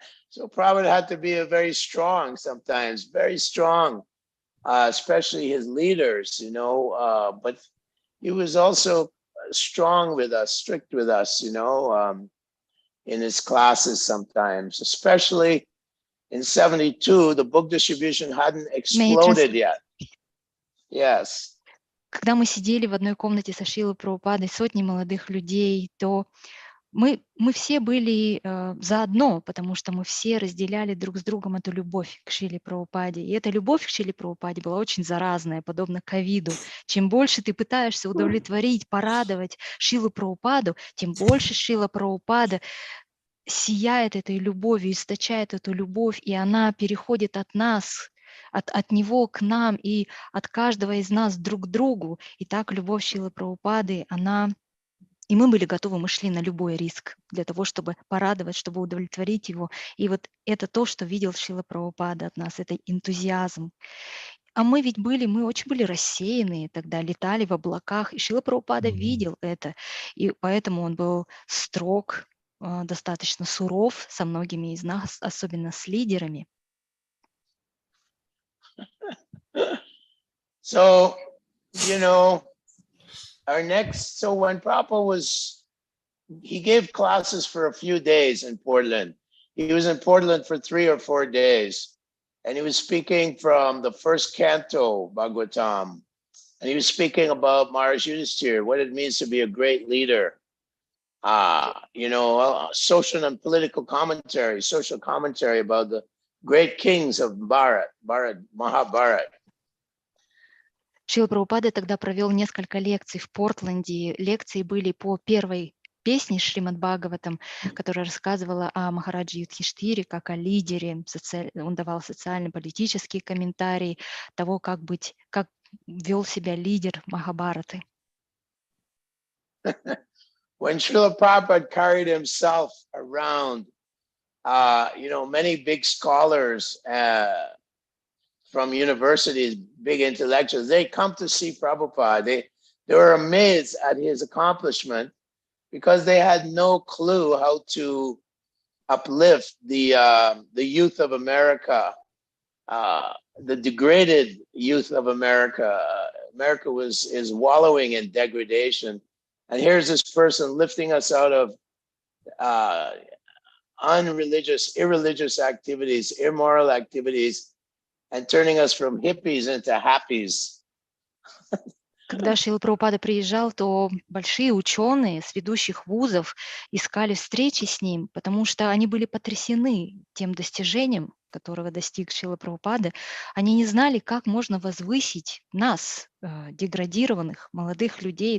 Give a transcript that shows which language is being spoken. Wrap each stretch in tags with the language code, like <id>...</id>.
<en>So Prabhupada had to be very strong sometimes, very strong, especially his leaders, you know, but he was also strong with us, strict with us, you know, in his classes sometimes, especially in 72, the book distribution hadn't exploded yet. Yes.</en> <ru>Когда мы сидели в одной комнате со Шрилой Прабхупадой, сотни молодых людей, то мы все были заодно, потому что мы все разделяли друг с другом эту любовь к Шриле Прабхупаде. И эта любовь к Шриле Прабхупаде была очень заразная, подобно ковиду. Чем больше ты пытаешься удовлетворить, порадовать Шрилу Прабхупаду, тем больше Шрила Прабхупада сияет этой любовью, источает эту любовь, и она переходит от нас, от него к нам, и от каждого из нас друг к другу. И так любовь Шрилы Прабхупады, и мы были готовы, мы шли на любой риск для того, чтобы порадовать, чтобы удовлетворить его. И вот это то, что видел Шрила Прабхупада от нас, это энтузиазм. А мы очень были рассеянные тогда, летали в облаках, и Шрила Прабхупада видел это, и поэтому он был строг, достаточно суров со многими из нас, особенно с лидерами.</ru> <en>So, you know, so when Prabhupada he gave classes for a few days in Portland. He was in Portland for 3 or 4 days, and he was speaking from the first canto, Bhagavatam, and he was speaking about Maharaj Yudhisthira, what it means to be a great leader. You know, social and political commentary, social commentary about the great kings of Mahabharat.</en> <ru>Шрила Прабхупада тогда провел несколько лекций в Портленде. Лекции были по первой песне Шримад Бхагаватам, которая рассказывала о Махараджи Юдхиштире как о лидере. Он давал социально-политические комментарии того, как вел себя лидер Махабхараты.</ru> <en>When Srila Prabhupada carried himself around, you know, many big scholars from universities, big intellectuals, they come to see Prabhupada. They were amazed at his accomplishment because they had no clue how to uplift the youth of America, the degraded youth of America. America is wallowing in degradation. And here's this person lifting us out of irreligious activities, immoral activities, and turning us from hippies into happies.</en> <ru>Когда Шрила Прабхупада приезжал, то большие ученые с ведущих вузов искали встречи с ним, потому что они были потрясены тем достижением, которого достиг Шрила Прабхупада. Они не знали, как можно возвысить нас, деградированных молодых людей.</ru>